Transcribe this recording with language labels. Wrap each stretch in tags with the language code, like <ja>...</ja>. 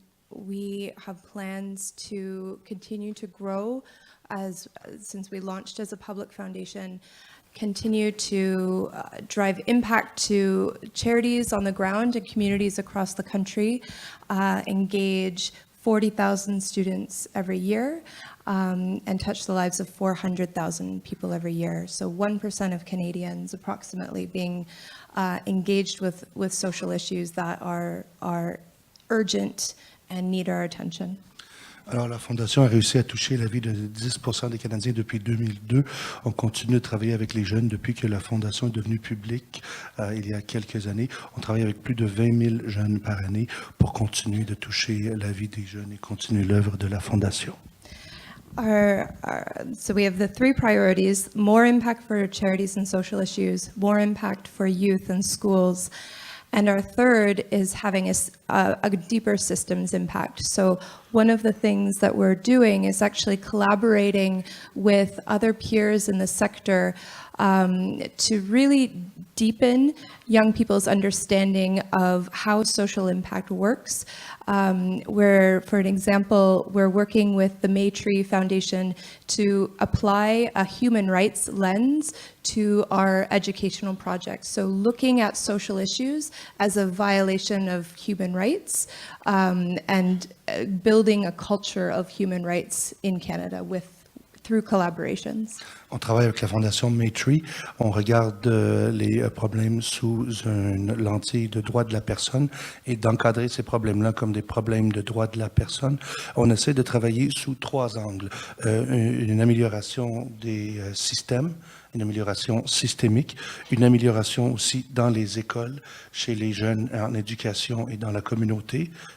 <en>We have plans to continue to grow since we launched as a public foundation, continue to drive impact to charities on the ground and communities across the country, engage 40,000 students every year, and touch the lives of 400,000 people every year. So 1% of Canadians approximately being engaged with social issues that are urgent and need our attention.</en> <fr>Alors, la Fondation a réussi à toucher la vie de 10% des Canadiens depuis 2002. On continue de travailler avec les jeunes depuis que la Fondation est devenue publique il y a quelques années. On travaille avec plus de 20 000 jeunes par année pour continuer de toucher la vie des jeunes et continuer l'œuvre de la Fondation.</fr> <en>So we have the three priorities: more impact for charities and social issues, more impact for youth and schools, and our third is having a deeper systems impact. So one of the things that we're doing is actually collaborating with other peers in the sector to really deepen young people's understanding of how social impact works. Where, for an example, we're working with the Maytree Foundation to apply a human rights lens to our educational projects. So looking at social issues as a violation of human rights and building a culture of human rights in Canada through collaborations.</en> <fr>On travaille avec la Fondation Maytree. On regarde les problèmes sous une lentille de droits de la personne et d'encadrer ces problèmes-là comme des problèmes de droits de la personne. On essaie de travailler sous trois angles. Une amélioration des systèmes, une amélioration systémique, une amélioration aussi dans les écoles, chez les jeunes en éducation et dans la communauté.</fr>